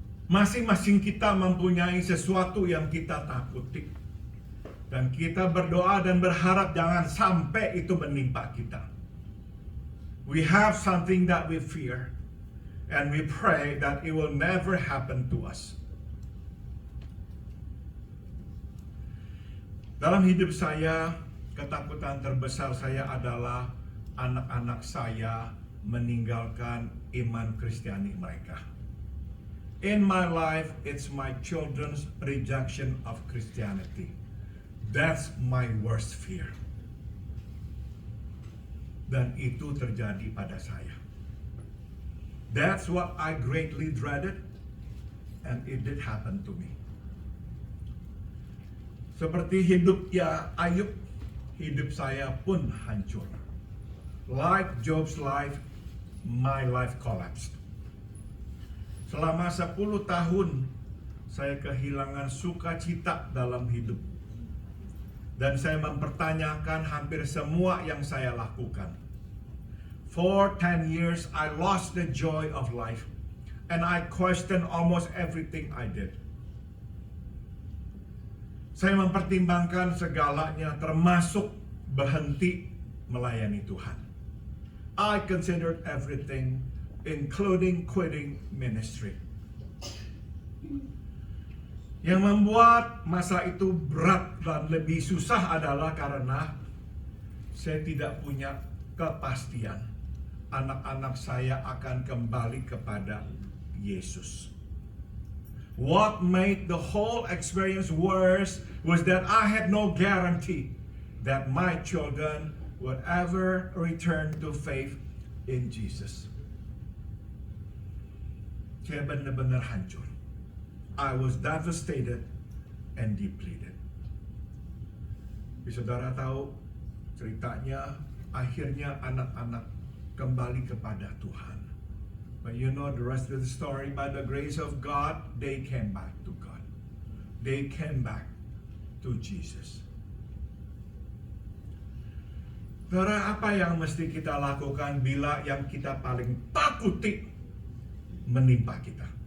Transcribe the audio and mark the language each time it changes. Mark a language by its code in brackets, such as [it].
[id] Masing-masing kita mempunyai sesuatu yang kita takuti, dan kita berdoa dan berharap jangan sampai itu menimpa kita. [en] We have something that we fear, and we pray that it will never happen to us. [id] Dalam hidup saya, ketakutan terbesar saya adalah anak-anak saya meninggalkan iman Kristiani mereka. [en] In my life, it's my children's rejection of Christianity. That's my worst fear. [id] Dan itu terjadi pada saya. [en] That's what I greatly dreaded, and it did happen to me. [id] Seperti hidupnya Ayub, hidup saya pun hancur. [en] Like Job's life, my life collapsed. [id] Selama 10 tahun, saya kehilangan sukacita dalam hidup. Dan saya mempertanyakan hampir semua yang saya lakukan. [en] For 10 years, I lost the joy of life, and I questioned almost everything I did. [id] Saya mempertimbangkan segalanya, termasuk berhenti melayani Tuhan. [en] I considered everything, including quitting ministry. [id] Yang membuat masa itu berat dan lebih susah adalah karena saya tidak punya kepastian anak-anak saya akan kembali kepada Yesus. [en] What made the whole experience worse was that I had no guarantee that my children would ever return to faith in Jesus. [id] Saya benar-benar hancur. [en] I was devastated and depleted. [id] Saudara tahu ceritanya, akhirnya anak-anak kembali kepada Tuhan. [en] But you know the rest of the story. By the grace of God, they came back to God. They came back to Jesus. [id] Saudara, apa yang mesti kita lakukan bila yang kita paling takuti menimpa kita?